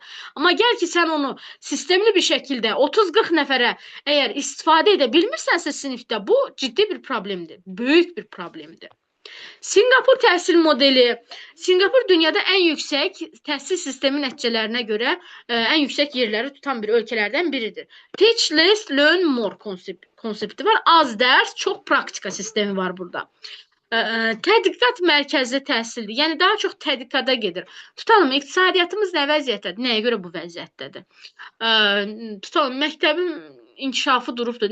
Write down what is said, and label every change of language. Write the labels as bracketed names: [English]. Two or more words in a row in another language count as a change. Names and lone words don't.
[Azerbaijani] Amma gəl ki, sən onu sistemli bir şəkildə 30-40 nəfərə əgər istifadə edə bilmirsənsə sinifdə, bu ciddi bir problemdir. Böyük bir problemdir. Singapur təhsil modeli. Singapur dünyada ən yüksək təhsil sistemi nəticələrinə görə ən yüksək yerləri tutan bir ölkələrdən biridir. [English] Teach less, learn more [Azerbaijani] konsepti var. Az dərs, çox praktika sistemi var burada. Tədqiqat mərkəzli təhsildir. Yəni daha çox tədqiqata gedir. Tutalım, iqtisadiyyatımız nə vəziyyətdədir? Nəyə görə bu vəziyyətdədir? Tutalım, məktəbin inkişafı durubdur.